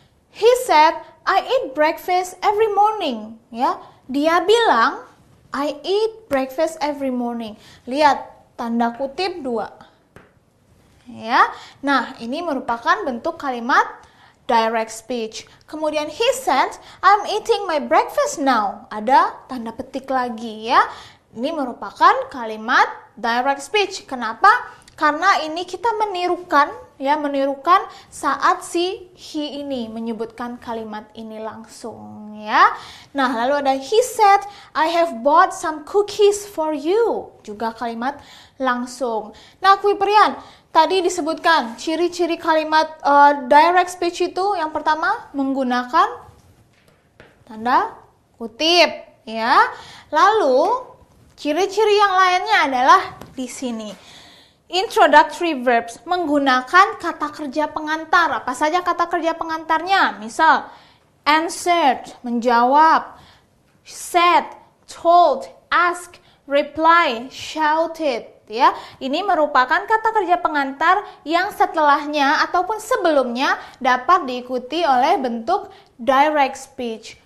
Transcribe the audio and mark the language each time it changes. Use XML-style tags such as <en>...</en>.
<en>He said, I eat breakfast every morning.</en> <id>Ya, dia bilang,</id> <en>I eat breakfast every morning.</en> <id>Lihat, tanda kutip 2. Ya, nah ini merupakan bentuk kalimat direct speech. Kemudian</id> <en>he said, I'm eating my breakfast now.</en> <id>Ada tanda petik lagi ya. Ini merupakan kalimat direct speech. Kenapa? Karena ini kita menirukan saat si he ini menyebutkan kalimat ini langsung ya. Nah, lalu ada</id> <en>he said, I have bought some cookies for you.</en> <id>Juga kalimat langsung. Nah, Kuiperian, tadi disebutkan ciri-ciri kalimat direct speech itu yang pertama menggunakan tanda kutip ya. Lalu ciri-ciri yang lainnya adalah di sini. Introductory verbs menggunakan kata kerja pengantar. Apa saja kata kerja pengantarnya? Misal answered, menjawab, said, told, asked, reply, shouted. Ya, ini merupakan kata kerja pengantar yang setelahnya ataupun sebelumnya dapat diikuti oleh bentuk direct speech.</id>